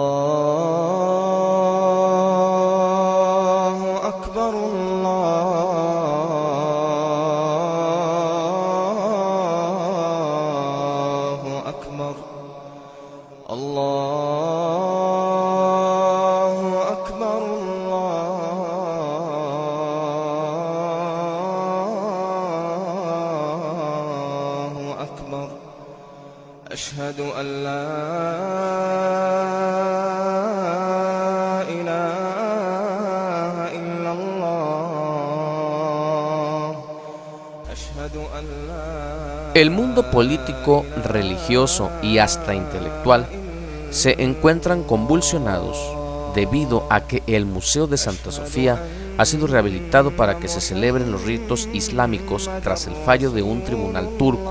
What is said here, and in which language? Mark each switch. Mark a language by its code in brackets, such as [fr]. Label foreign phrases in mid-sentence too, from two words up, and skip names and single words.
[ar] الله أكبر، الله أكبر، الله أكبر، الله أكبر. أشهد أن لا إله إلا الله. أشهد أن لا. [es] El mundo político, religioso y hasta intelectual se encuentran convulsionados debido a que el Museo de Santa Sofía ha sido rehabilitado para que se celebren los ritos islámicos tras el fallo de un tribunal turco.